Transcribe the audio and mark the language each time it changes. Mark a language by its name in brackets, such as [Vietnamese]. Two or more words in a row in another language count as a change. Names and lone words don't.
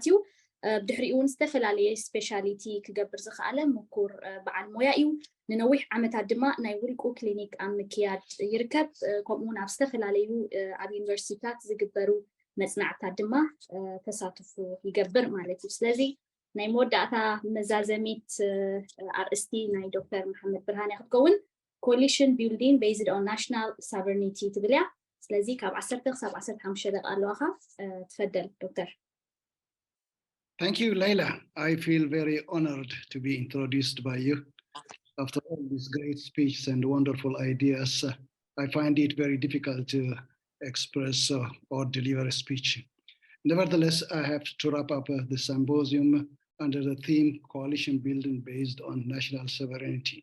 [Tigrinya] እዩ ብድሕሪኡ እውን ዝተፈላለየ ስፔሻሊቲ ክገብር ዝኽኣለ ምኩር በዓል ሞያ እዩ ንነዊሕ ዓመታት ድማ ናይ ውልቁ ክሊኒክ ኣብ ምክያድ ይርከብ ከምኡውን ኣብ ዝተፈላለዩ ኣብ ዩኒቨርሲቲታት ዝግበሩ መፅናዕታት ድማ ተሳትፉ ይገብር ማለት እዩ ስለዚ ናይ መወዳእታ መዛዘሚት ኣርእስቲ ናይ ዶክተር መሓመድ ብርሃን ክትከውን [English] Coalition Building Based on National Sovereignty [Tigrinya] ትብል እያ ስለዚ ካብ 10 ክሳብ 15 ደቂቃ ኣለዋኻ ትፈደል ዶክተር [English] Thank you, Leila. I feel very honored to be introduced by you. After all these great speeches and wonderful ideas, I find it very difficult to express or deliver a speech. Nevertheless, I have to wrap up the symposium under the theme Coalition Building Based on National Sovereignty.